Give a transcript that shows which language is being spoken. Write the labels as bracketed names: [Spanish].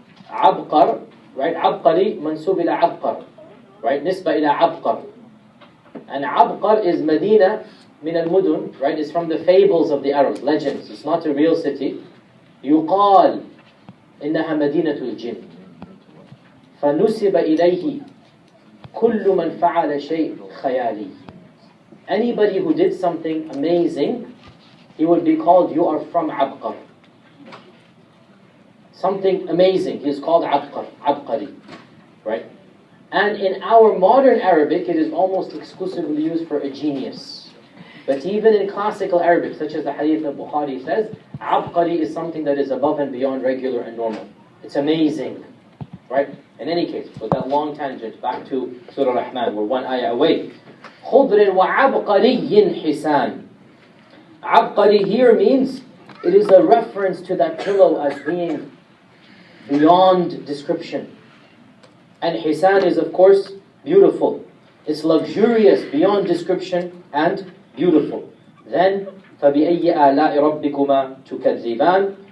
[English] Abqar, right? Abqari, [Arabic] mansub ila Abqar, [English] right? [Arabic] Nisba ila Abqar. [English] And Abqar is [Arabic] Medina min al-Mudun, [English] right? It's from the fables of the Arabs, legends. It's not a real city. [Arabic] يقال إنها مدينة الجن فنسب إليه كل من فعل شيء خيالي. [English] Anybody who did something amazing, he would be called, you are from Abqar. Something amazing, he is called Abqari. Right? And in our modern Arabic, it is almost exclusively used for a genius. But even in classical Arabic, such as the hadith of Bukhari says, Abqari is something that is above and beyond regular and normal. It's amazing. Right? In any case, with that long tangent, back to Surah Rahman, we're one ayah away. [Arabic] خضر وعبقري حسان. [English] Abqari here means, it is a reference to that pillow as being beyond description. And Hisan is of course beautiful. It's luxurious beyond description and beautiful. Then [Arabic] فَبِأَيِّ آلَاءِ رَبِّكُمَا تُكَذِّبَانِ.